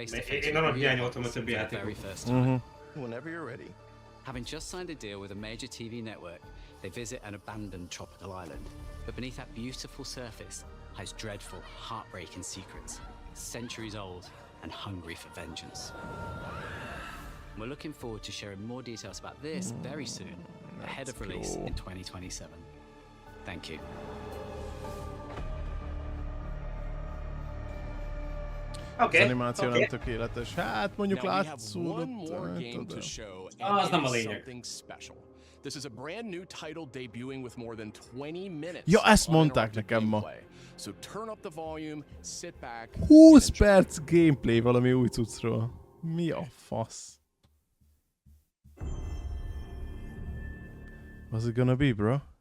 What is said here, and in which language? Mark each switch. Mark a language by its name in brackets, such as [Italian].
[Hungarian] Én nagyon hiányoltam a többi játékot. [English] Whenever you're ready. Having just signed a deal with a major TV network, they visit an abandoned tropical island. But beneath that beautiful surface hides dreadful, heartbreaking secrets, centuries old and hungry for vengeance. We're looking forward to sharing more details about this very soon, ahead of release in 2027. Thank you. [Hungarian] Az animáció nem tökéletes. Hát mondjuk látszódott. Az nem a lényeg. [English] This is a brand new title debuting with more than 20 minutes. [Hungarian] Ja, ezt mondták nekem ma. [English] So turn up the volume, sit back. [Hungarian] 20 perc gameplay valami új cuccról. Mi a fasz? [English] What's it gonna be, bro?